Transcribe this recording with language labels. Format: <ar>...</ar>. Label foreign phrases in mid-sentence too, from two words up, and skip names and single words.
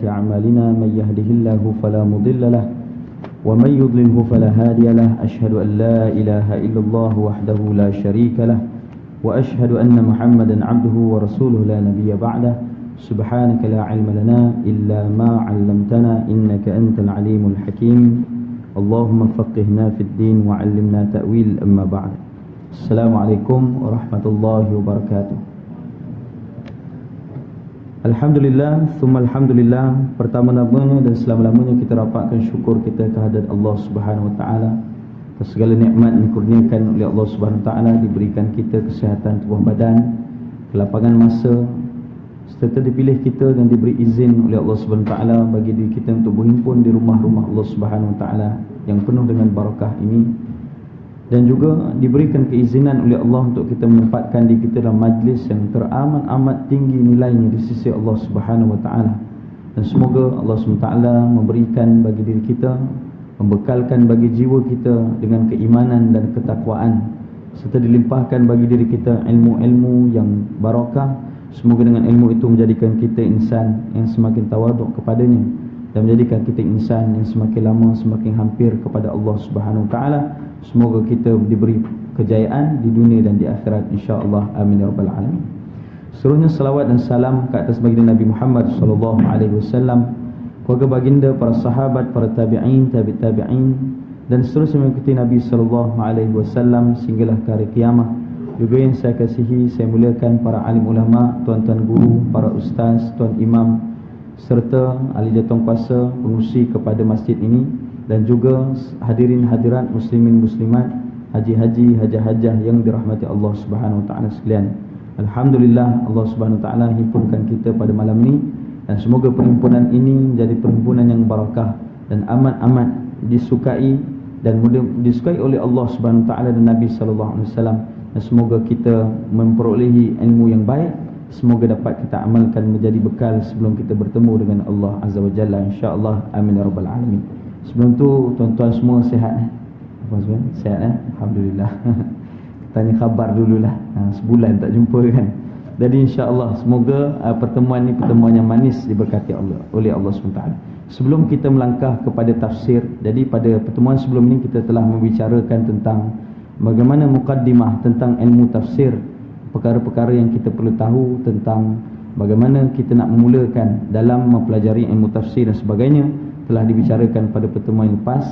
<ar>أعمالنا من يهده الله فلا مضل له ومن يضلله فلا هادي له أشهد أن لا إله إلا الله وحده لا شريك له وأشهد أن محمدا عبده ورسوله لا نبي بعده سبحانك لا علم لنا إلا ما علمتنا إنك أنت العليم الحكيم اللهم فقهنا في الدين وعلمنا تأويل أما بعد. السلام عليكم ورحمة الله وبركاته. الحمد لله، ثم الحمد لله.</ar> <ms>Pertama-tamanya dan selama-lamanya kita rapatkan syukur kita kehadirat Allah</ms> <ar>سبحانه وتعالى</ar> <ms>atas segala nikmat yang dikurniakan oleh Allah</ms> <ar>سبحانه وتعالى,</ar> <ms>diberikan kita kesihatan tubuh badan, kelapangan masa, serta dipilih kita dan diberi izin oleh Allah</ms> <ar>سبحانه وتعالى</ar> <ms>bagi diri kita untuk berhimpun di rumah-rumah Allah</ms> <ar>سبحانه وتعالى</ar> <ms>yang penuh dengan barakah ini, dan juga diberikan keizinan oleh Allah untuk kita menempatkan diri kita dalam majlis yang teramat-amat tinggi nilainya di sisi Allah Subhanahu wa taala. Dan semoga Allah</ms> <ar>سبحانه وتعالى</ar> <ms>memberikan bagi diri kita, membekalkan bagi jiwa kita dengan keimanan dan ketakwaan, serta dilimpahkan bagi diri kita ilmu-ilmu yang barakah. Semoga dengan ilmu itu menjadikan kita insan yang semakin tawaduk kepadanya dan menjadikan kita insan yang semakin lama semakin hampir kepada Allah</ms> <ar>سبحانه وتعالى.</ar> <ms>Semoga kita diberi kejayaan di dunia dan di akhirat, insya-Allah.</ms> <ar>آمين يا رب العالمين.</ar> <ms>Seluruhnya salawat dan salam ke atas baginda Nabi Muhammad</ms> <ar>صلى الله عليه وسلم,</ar> <ms>keluarga baginda, para sahabat, para tabi'in, tabi'in, dan seterusnya mengikuti Nabi</ms> <ar>صلى الله عليه وسلم</ar> <ms>sehinggalah ke hari kiamat. Juga yang saya kasihi, saya muliakan para alim ulama, tuan-tuan guru, para ustaz, tuan imam, serta ahli jatuh kuasa, pengurusi kepada masjid ini, dan juga hadirin hadirat muslimin muslimat, haji-haji, hajah-hajah yang dirahmati Allah</ms> <ar>سبحانه وتعالى</ar> <ms>sekalian. Alhamdulillah, Allah</ms> <ar>سبحانه وتعالى</ar> <ms>himpunkan kita pada malam ini, dan semoga perhimpunan ini menjadi perhimpunan yang barakah dan amat-amat disukai dan mudah disukai oleh Allah</ms> <ar>سبحانه وتعالى</ar> <ms>dan Nabi</ms> <ar>صلى الله عليه وسلم.</ar> <ms>Dan semoga kita memperolehi ilmu yang baik, semoga dapat kita amalkan menjadi bekal sebelum kita bertemu dengan Allah</ms> <ar>عز وجل,</ar> <ms>insya-Allah.</ms> <ar>آمين يا رب العالمين.</ar> <ms>Sebelum tu tuan-tuan semua sihat Apa semua? Sihat Alhamdulillah. Tanya khabar dululah. Sebulan tak jumpa kan. Jadi insya-Allah semoga pertemuan ni pertemuan yang manis diberkati Allah oleh Allah SWT. Sebelum kita melangkah kepada tafsir, jadi pada pertemuan sebelum ni kita telah membicarakan tentang bagaimana mukaddimah tentang ilmu tafsir, perkara-perkara yang kita perlu tahu tentang bagaimana kita nak memulakan dalam mempelajari ilmu tafsir dan sebagainya, telah dibicarakan pada pertemuan yang lepas.</ms>